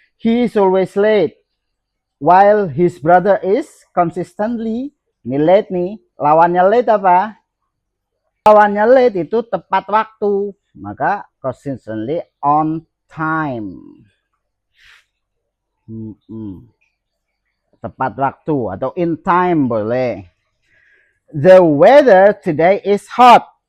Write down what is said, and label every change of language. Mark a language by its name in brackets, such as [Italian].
[English] He is always late while his brother is consistently. [Indonesian] Ini late nih. Lawannya late apa? Lawannya late itu tepat waktu. [English] Maka consistently on time. [Indonesian] tepat waktu atau in time boleh. [English] The weather today is hot.